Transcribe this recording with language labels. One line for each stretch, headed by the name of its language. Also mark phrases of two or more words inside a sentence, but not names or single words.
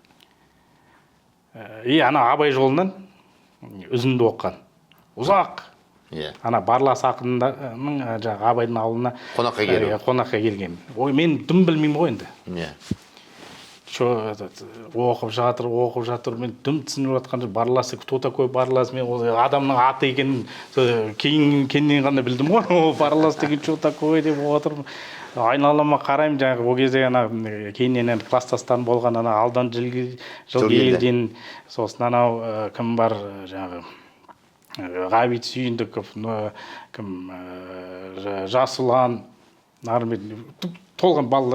Kazakh: Абай жолынан үзінді оққан. Ұзақ. Барлас ақынның Абайдың ауылына қонаққа келген. Мен дым білмеймін ғой енді. Оқып жатыр, мен дым түсініп жатқан Барласы,
Russian: кто такой
Kazakh: Барлас, мен адамның аты екенін кейіннен ғана білдім ғой. Барлас деген
Russian: что такое
Kazakh: деп отырмын. Айналама қараймын, жаңағы ол кезде кейіннен класстастан болған Алдан Жылгелдин, сосын кім бар жаңағы Ғабит Сүйіндіков, Жасұлан, толған балалар.